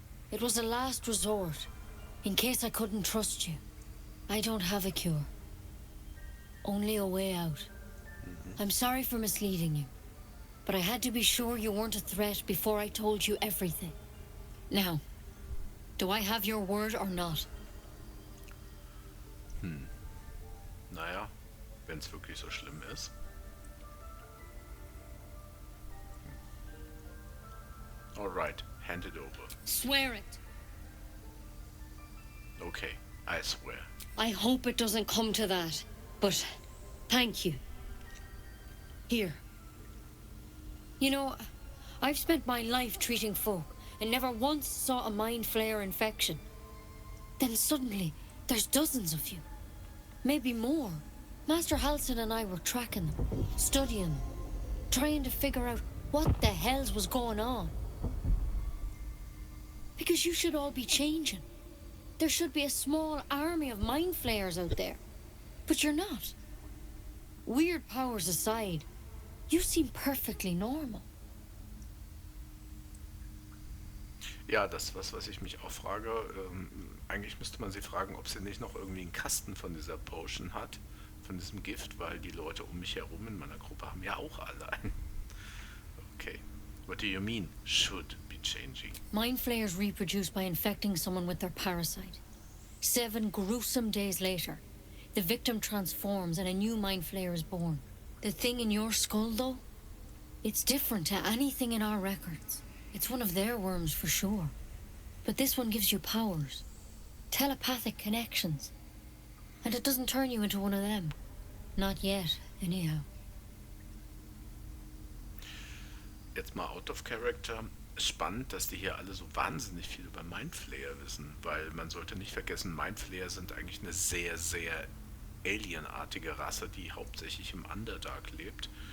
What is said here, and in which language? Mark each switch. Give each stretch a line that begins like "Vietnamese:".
English: It was a last resort, in case I couldn't trust you. I don't have a cure. Only a way out. I'm sorry for misleading you, but I had to be sure you weren't a threat before I told you everything. Now, do I have your word or not?
German: Naja, wenn's wirklich so schlimm ist.
English: All right, hand it over. Swear it. Okay, I swear. I hope it doesn't come to that, but thank you. Here. You know, I've spent my life treating folk and never once saw a mind flayer infection. Then suddenly, there's dozens of you. Maybe more. Master Halcyon and I were tracking them, studying them, trying to figure out what the hells was going on. Because you should all be changing. There should be a small army of mind flayers out there. But you're not. Weird powers aside, you seem perfectly normal.
German: Ja, das was ich mich auch frage. Eigentlich müsste man sie fragen, ob sie nicht noch irgendwie einen Kasten von dieser Potion hat, von diesem Gift, weil die Leute um mich herum in meiner Gruppe haben ja auch alle einen.
English: Okay. What do you mean, should be changing? Mind flayers reproduce by infecting someone with their parasite. 7 gruesome days later, the victim transforms and a new mind flayer is born. The thing in your skull, though, it's different to anything in our records. It's one of their worms for sure. But this one gives you powers, telepathic connections. And it doesn't turn you into one of them. Not yet, anyhow.
German: Jetzt mal
English: out of character.
German: Spannend, dass die hier alle so wahnsinnig viel über Mindflayer wissen, weil man sollte nicht vergessen, Mindflayer sind eigentlich eine sehr, sehr alienartige Rasse, die hauptsächlich im Underdark lebt.